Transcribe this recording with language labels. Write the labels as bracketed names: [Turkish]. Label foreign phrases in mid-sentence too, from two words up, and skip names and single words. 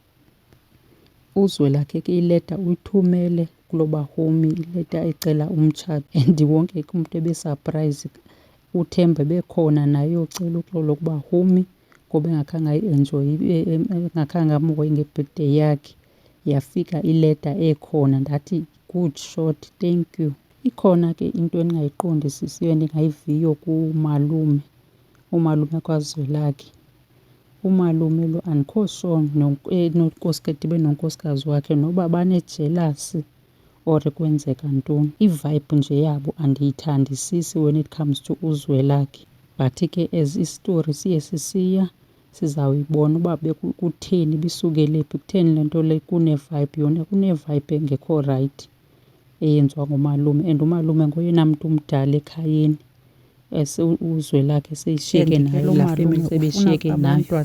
[Xhosa] uZwelakhe ke ileta uyithumele kulo Bahumi, ileta ecela umtshato, and wonke ke umntu ebesurprise. uThemba bekhona naye yocela uxolo kuBahumi ngoba engakhange ayi-enjoye, engakhange amhoye nge-birthday yakhe. Yafika ileta ekhona, ndathi [English] good shot, thank you. [Xhosa] Ikhona ke into endingayiqondisisiyo endingayiviyo kumalume, umalume kaZwelakhe. Umalume lo andikho sure dibe nonkosikazi wakhe noba banejelasi or kwenzeka ntoni. I-vibe nje yabo andiyithandisisi [English] when it comes to [Xhosa] uZwelakhe, but ke as isitori siye sisiya sizawuyibona uba kutheni, bisukele phi, kutheni le nto le kune-vibe. Yona kune-vibe engekho right eyenziwa ngumalume, and umalume ngoyena mntu umdala ekhayeni. uZwelakhe seyishiyeke nayo laa family, sebeshiyeke nayo.